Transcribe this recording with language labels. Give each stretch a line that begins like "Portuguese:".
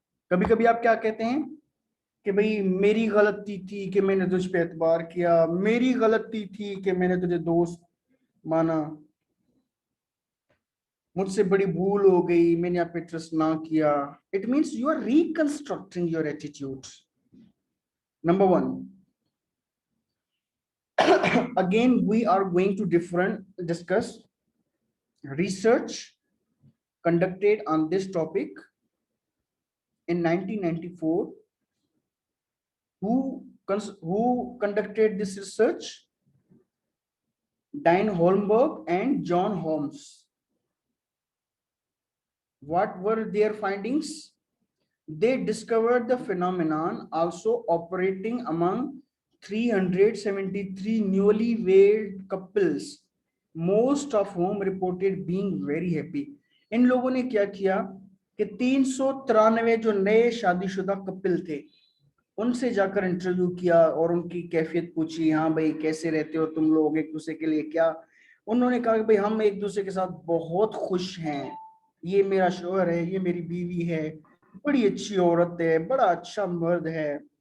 Hindi: कभी कभी आप क्या कहते हैं कि भाई मेरी गलती थी कि मैंने तुझ पे एतबार किया, मेरी गलती थी कि मैंने तुझे दोस्त माना, मुझसे बड़ी भूल हो गई, मैंने आप पे ट्रस्ट ना किया.
English: It means you are reconstructing your attitude. Number one. Again we are going to discuss research conducted on this topic in 1994. Who conducted this research? Diane Holmberg and John Holmes. What were their findings? They discovered the phenomenon also operating among 373 newlywed couples, most of whom reported being very happy.
Hindi: इन लोगों ने क्या किया कि 393 जो नए शादीशुदा कपिल थे, उनसे जाकर इंटरव्यू किया और उनकी कैफियत पूछी. हाँ भाई, कैसे रहते हो तुम लोग एक दूसरे के लिए? क्या उन्होंने कहा कि भाई हम एक दूसरे के साथ बहुत खुश हैं, ये मेरा शौहर है, ये मेरी बीवी है, बड़ी अच्छी औरत है, बड़ा अच्छा मर्द है.